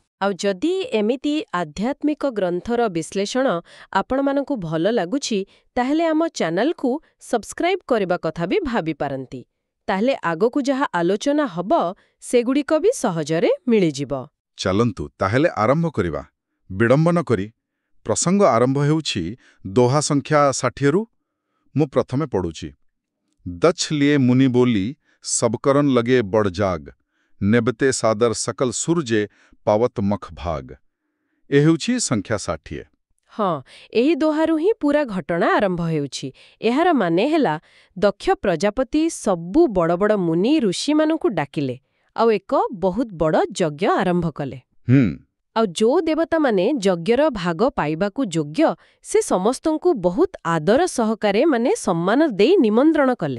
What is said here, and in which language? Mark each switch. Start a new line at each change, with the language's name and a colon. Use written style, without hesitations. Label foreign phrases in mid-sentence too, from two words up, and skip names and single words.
Odia: ଆଉ ଯଦି ଏମିତି ଆଧ୍ୟାତ୍ମିକ ଗ୍ରନ୍ଥର ବିଶ୍ଳେଷଣ ଆପଣ ମାନଙ୍କୁ ଭଲ ଲାଗୁଛି ତାହାହେଲେ ଆମ ଚ୍ୟାନେଲ କୁ ସବସ୍କ୍ରାଇବ କରିବା କଥା ବି ଭାବି ପାରନ୍ତି। ତାହାହେଲେ ଆଗକୁ ଯାହା ଆଲୋଚନା ହେବ ସେଗୁଡ଼ିକ ବି ସହଜରେ ମିଳି ଯିବ। ଚାଲନ୍ତୁ ତାହାହେଲେ ଆରମ୍ଭ କରିବା। ବିଡମ୍ବନ କରି ପ୍ରସଙ୍ଗ ଆରମ୍ଭ ହେଉଛି ଦୋହା ସଂଖ୍ୟା 60 ରୁ। ମୁଁ ପ୍ରଥମେ ପଢ଼ୁଛି।
Hindi: दक्ष लिए मुनि बोली सबकरन लगे बड़ जाग, नेबते सादर सकल सूर्ये पावत मख भाग।
Odia: ଏ ହେଉଛି ସଂଖ୍ୟା 60। ହଁ ଏହି ଦୋହାରୁ ହିଁ ପୂରା ଘଟଣା ଆରମ୍ଭ ହେଉଛି। ଏହାର ମାନେ ହେଲା ଦକ୍ଷ ପ୍ରଜାପତି ସବୁ ବଡ଼ ବଡ଼ ମୁନି ଋଷି ମାନଙ୍କୁ ଡାକିଲେ ଆଉ ଏକ ବହୁତ ବଡ଼ ଯଜ୍ଞ ଆରମ୍ଭ କଲେ। ଆଉ ଯେଉଁ ଦେବତା ମାନେ ଯଜ୍ଞର ଭାଗ ପାଇବାକୁ ଯୋଗ୍ୟ ସେ ସମସ୍ତଙ୍କୁ ବହୁତ ଆଦର ସହକାରେ ମାନେ ସମ୍ମାନ ଦେଇ ନିମନ୍ତ୍ରଣ କଲେ।